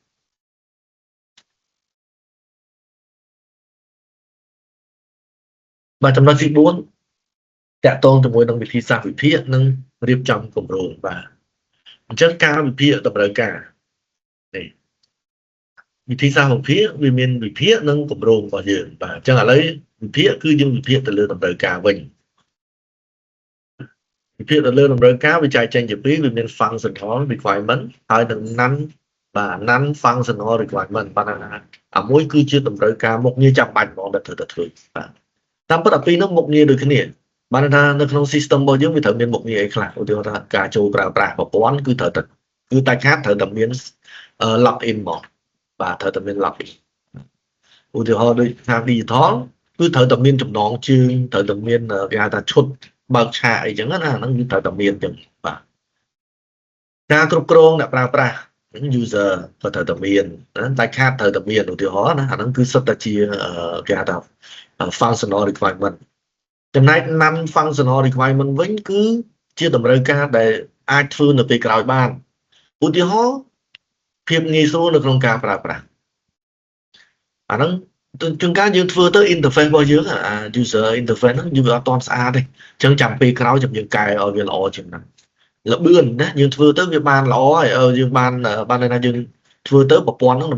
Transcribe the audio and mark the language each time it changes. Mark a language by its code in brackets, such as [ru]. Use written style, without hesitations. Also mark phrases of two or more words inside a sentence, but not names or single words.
[km] បាទចំណុចទី4តាក់ទងជាមួយនឹងវិធីសាស្ត្រវិភាគនិងរៀបចំគម្រោងបាទអញ្ចឹងការវិភាគតម្រូវការនេះវិធីសាស្ត្រវិភាគវាមានវិភាគនិងគម្រោងរបស់យើងបាទអញ្ចឹងឥឡូវវិភាគគឺយើងវិភាគទៅលើតម្រូវការវិញ វិភាគទៅលើតម្រូវការវាចែកចេញជាពីរវាមាន [en] functional requirement [km] ហើយនិង [en] non functional requirement [km] បាទអាមួយគឺជាតម្រូវការមុខងារចាំបាច់ហ្មងដែលត្រូវតែធ្វើបាទតាមពិតអាពីរនោះមុខងារដូចគ្នាបាន ថានៅក្នុង system របស់យើងវាត្រូវមានមុខងារអីខ្លះឧទាហរណ៍ថាការចូលប្រើប្រាស់ប្រព័ន្ធគឺត្រូវតែគឺតែខាតត្រូវតែមានlogin មកបាទត្រូវតែមាន login ឧទាហរណ៍ដូចខាង digital គឺត្រូវតែមានចំណងជើងត្រូវតែមានគេហៅថាឈុតបើកឆាកអីចឹងណាហ្នឹងគឺត្រូវតែមានចឹងបាទការគ្រប់គ្រងអ្នកប្រើប្រាស់ user ក៏ ត្រូវតែមានតែខាតត្រូវតែមានឧទាហរណ៍ណាអាហ្នឹងគឺសុទ្ធតែជាគេហៅថា [en] functional requirement [km] ចំណែក [en] non functional requirement [km] វិញគឺជាតម្រូវការដែលអាចធ្វើនៅពេលក្រោយបានឧទាហរណ៍ភាពងាយស្រួលនៅក្នុងការប្រើប្រាស់អាហ្នឹងជួនកាលយើងធ្វើទៅ interface របស់យើងអា [en] user interface [km] ហ្នឹងយើងវាអត់ទាន់ស្អាតទេអញ្ចឹងចាំពេលក្រោយចាំយើងកែឲ្យវាល្អជាងហ្នឹងល្បឿនណាយើងធ្វើទៅវាបានល្អហើយយើងបានន័យថាយើងធ្វើទៅប្រព័ន្ធហ្នឹងដំ